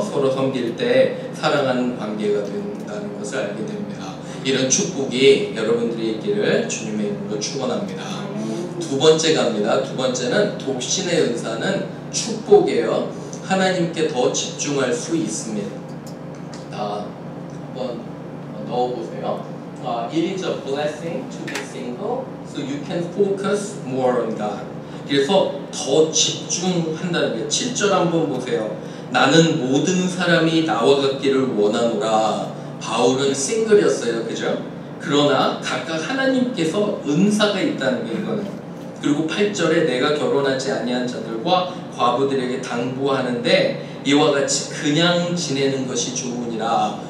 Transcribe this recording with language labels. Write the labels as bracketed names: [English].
[Korean] 서로 섬길 때 사랑하는 관계가 된다는 것을 알게 됩니다. 이런 축복이 여러분들이 있기를 주님의 이름으로 축원합니다. 두 번째 갑니다. 두 번째는 독신의 은사는 축복이에요. 하나님께 더 집중할 수 있습니다. 한번 넣어보세요. [English] It is a blessing to be single, so you can focus more on God. [Korean] 그래서 더 집중한다는 게 7절 한번 보세요. 나는 모든 사람이 나와 같기를 원하노라. 바울은 싱글이었어요. 그죠? 그러나 각각 하나님께서 은사가 있다는 게 이거는. 그리고 8절에 내가 결혼하지 아니한 자들과 과부들에게 당부하는데 이와 같이 그냥 지내는 것이 좋으니라.